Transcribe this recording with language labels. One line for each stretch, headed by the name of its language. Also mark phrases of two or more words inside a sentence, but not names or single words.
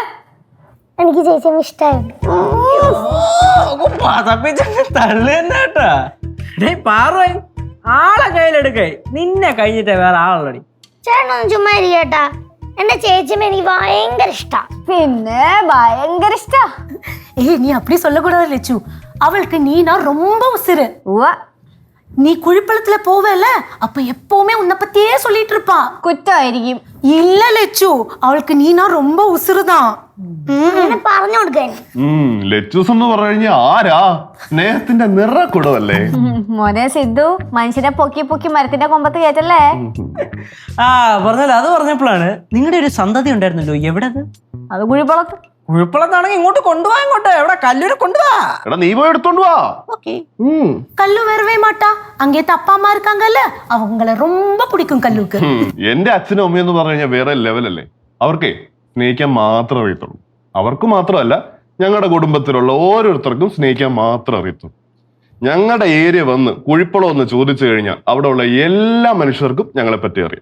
Malayalam: എനിക്ക് ചേച്ചിയമ്മ ഇഷ്ടമായിരുന്നു. ആളെ കയ്യിലെടുക്കേ, നിന്നെ കഴിഞ്ഞിട്ടേ വേറെ ആളുള്ളടി. ചേട്ടനൊന്നും ചുമ്മാ ഇരിക്കേട്ടാ. എന്റെ ചേച്ചിയമ്മ എനിക്ക് ഭയങ്കര ഇഷ്ടാ. പിന്നെ ഭയങ്കര ഇഷ്ടാ.
Tamil: நீ அப்படி சொல்லக்கூடாது லட்சு. அவளுக்கு நீனா ரொம்ப உசுரு. நீ குழிப்பழத்துல போவல, அப்ப எப்பவுமே உன்னை பத்தியே சொல்லிட்டு இருப்பா.
Malayalam: കുറ്റമായിരിക്കും.
Tamil: இல்ல லட்சு, அவளுக்கு நீனா ரொம்ப உசுருதான்.
Malayalam: പറഞ്ഞു കൊടുക്കാൻ. ലച്ചൂസ് എന്ന് പറഞ്ഞു കഴിഞ്ഞാൽ ആരാ? സ്നേഹത്തിന്റെ നിറക്കുടവല്ലേ മോനെ സിദ്ധു, മനുഷ്യനെ പൊക്കി പൊക്കി മരത്തിന്റെ കൊമ്പത്ത് കയറ്റല്ലേ. പറഞ്ഞല്ലോ, അത് പറഞ്ഞപ്പോഴാണ് നിങ്ങളുടെ ഒരു സന്തതി ഉണ്ടായിരുന്നല്ലോ, എവിടെ? അത് കുഴിപ്പളത്ത്. കുഴപ്പമുള്ളതാണെങ്കിൽ ഇങ്ങോട്ട് കൊണ്ടുപോവാ. ഇങ്ങോട്ട് എവിടെ? കല്ലൂര് കൊണ്ടുപോവാ. എടാ നീ പോയി എടുത്തോണ്ട് വാ.
Tamil: கல்லு வரவே மாட்டா. அங்கே அப்பா அம்மா இருக்காங்கல்ல, அவங்கள ரொம்ப பிடிக்கும் கல்லுக்கு.
Malayalam: എന്റെ അച്ഛനും അമ്മയെന്ന് പറഞ്ഞു കഴിഞ്ഞാൽ വേറെ ലെവലല്ലേ. അവർക്കേ സ്നേഹിക്കാൻ മാത്രമേ അറിയത്തുള്ളൂ. അവർക്ക് മാത്രമല്ല, ഞങ്ങളുടെ കുടുംബത്തിലുള്ള ഓരോരുത്തർക്കും സ്നേഹിക്കാൻ മാത്രമേ അറിയത്തുള്ളൂ. ഞങ്ങളുടെ ഏരിയ വന്ന് കുഴിപ്പളം ഒന്ന് ചോദിച്ചു കഴിഞ്ഞാൽ അവിടെ ഉള്ള എല്ലാ മനുഷ്യർക്കും ഞങ്ങളെ പറ്റി അറിയാം.